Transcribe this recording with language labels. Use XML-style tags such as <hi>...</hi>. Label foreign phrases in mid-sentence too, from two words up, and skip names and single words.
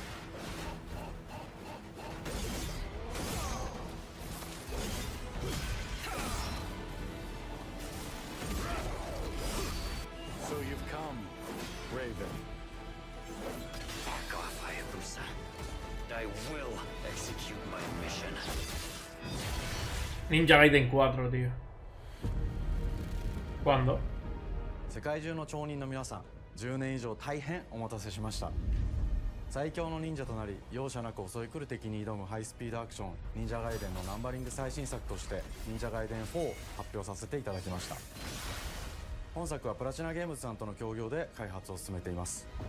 <en>So you've come, Raven. Back off, Hayabusa. I will execute my mission. Ninja Gaiden 4,</en> <es>tío. ¿Cuándo?</es> <ja>世界中の町人の皆さん、10年以上大変お待たせしました。最強の忍者となり容赦なく襲い来る敵に挑むハイスピードアクション忍者ガイデンのナンバリング最新作として忍者ガイデン4を発表させていただきました。本作はプラチナゲームズさんとの協業で開発を進めています。</ja>